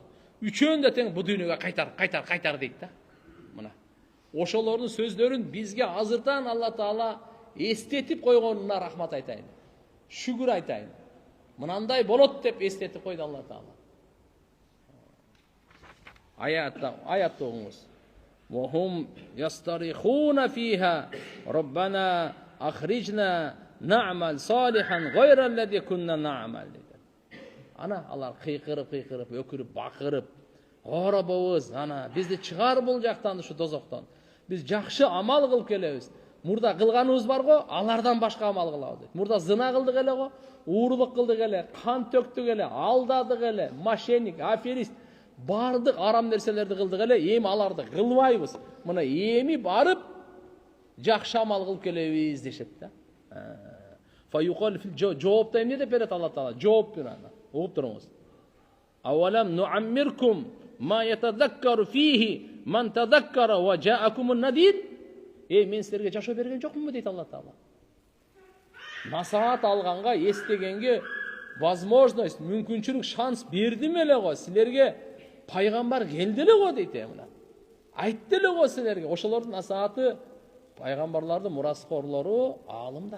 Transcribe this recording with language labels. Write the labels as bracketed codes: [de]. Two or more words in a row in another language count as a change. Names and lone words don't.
[ky] Үчөөндө тең бу дүйнөгө кайтар дейт да. Мына. Ошолордун сөздөрүн бизге азырдан Алла Таала эстетип койгонуна рахмат айтайын. Шүгүр айтайын. Мынандай болот деп эстетип койду Алла Таала. Аятта оңуз. [ar] وهم يصطرخون فيها ربنا أخرجنا نعمل صالحا غير الذي كنا نعمل. [ky] Ана алар кыйкырып, өкүрүп, бакырып, оробобуз, ана бизди чыгар бул жактан, ушу дозоктон. Биз жакшы амал кылып келебиз. Мурда кылганыбыз бар го, алардан башка амал кылабыз дейт. Мурда зына кылдык эле го, уурулук кылдык эле, кан төктүк эле, алдадык эле, [ru] мошенник, аферист, [ky] бардык арам нерселерди кылдык эле, эми аларды кылбайбыз. Мына эми барып жакшы амал кылып келебиз дешет да. Фаюкал жоопта эмне деп берет Алла Таала? Жооп берет. Угуп туруңуз. [ar] أولم نعمركم ما يتذكر فيه من تذكر وجاءكم النذير. [ky] Мен силерге жашоо берген жокмунбу дейт Алла Таала. Насаат алганга, эстегенге возможность, мүмкүнчүлүк, шанс бердим эле го. Силерге пайгамбар келди эле го дейт мына. Айтты эле го силерге. Ошолордун насааты пайгамбарлардын мураскорлору аалымдар.